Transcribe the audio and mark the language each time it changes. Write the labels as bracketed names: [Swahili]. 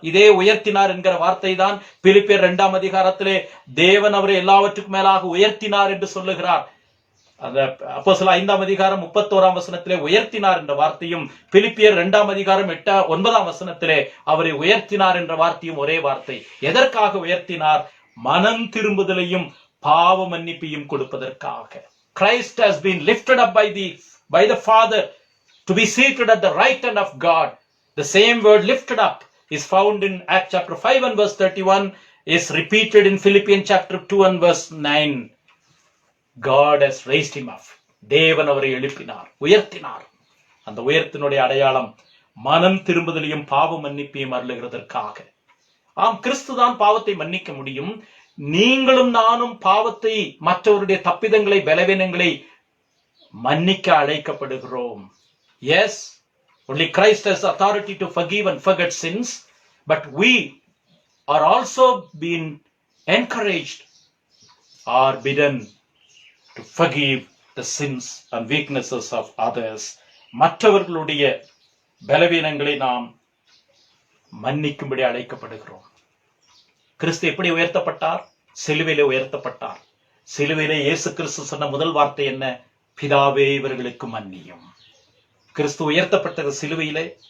[Tamil] இதே உயர்த்தினார் என்கிற வார்த்தை தான் பிலிப்பியர் 2ஆம் அதிகாரத்திலே தேவன் அவரை எல்லாவற்றுக்கும் மேலாக உயர்த்தினார் என்று சொல்லுகிறார். அந்த அப்போஸ்தலர் 5ஆம் அதிகாரம் 31ஆம் வசனத்திலே உயர்த்தினார் என்ற வார்த்தையும், பிலிப்பியர் 2ஆம் அதிகாரம் 9ஆம் வசனத்திலே அவரை உயர்த்தினார் என்ற வார்த்தையும் ஒரே வார்த்தை. எதற்காக உயர்த்தினார்? மனம் திரும்புதலையும் பாவ மன்னிப்பையும் கொடுப்பதற்காக. [English] Christ has been lifted up by the Father to be seated at the right hand of God. The same word lifted up is found in Acts chapter 5 and verse 31, is repeated in Philippians chapter 2 and verse 9. God has raised him up. [Tamil] தேவன் அவரை எழுப்பினார், உயர்த்தினார். அந்த உயர்த்தினுடைய அடையாளம் மனம் திரும்புதலையும் பாவ மன்னிப்பையும் அருளுகிறதற்காக. ஆம், கிறிஸ்துதான் பாவத்தை மன்னிக்க முடியும். நீங்களும் நானும் பாவத்தை, மற்றவருடைய தப்பிதங்களை, பலவீனங்களை மன்னிக்க அழைக்கப்படுகிறோம். [English] Yes, only Christ has authority to forgive and forget sins, but we are also being encouraged or bidden to forgive the sins and weaknesses of others. [Tamil] மற்றவர்களுடைய பலவீனங்களை நாம் மன்னிக்கும்படி அழைக்கப்படுகிறோம். கிறிஸ்து எப்படி உயர்த்தப்பட்டார்? சிலுவையிலே உயர்த்தப்பட்டார். சிலுவையிலே இயேசு கிறிஸ்து சொன்ன முதல் வார்த்தை என்ன? பிதாவே, இவர்களுக்கு மன்னியும். கிறிஸ்து உயர்த்தப்பட்டது சிலுவையிலே.